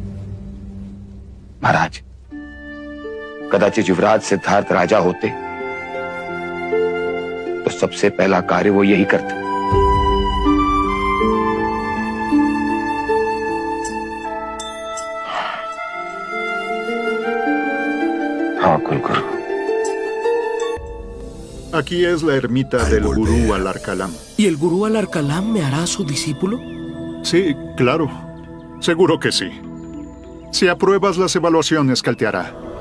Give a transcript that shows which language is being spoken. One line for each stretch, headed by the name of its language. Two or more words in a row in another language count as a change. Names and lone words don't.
Hindi: महाराज, कदाचित युवराज सिद्धार्थ राजा होते तो सबसे पहला कार्य वो यही करते। हाँ कुलगुरु।
Spanish: Aquí es la ermita del gurú Alarcalam. ¿Y el gurú Alarcalam me hará su discípulo? Sí, claro. Seguro que sí. Si apruebas las evaluaciones que él te hará.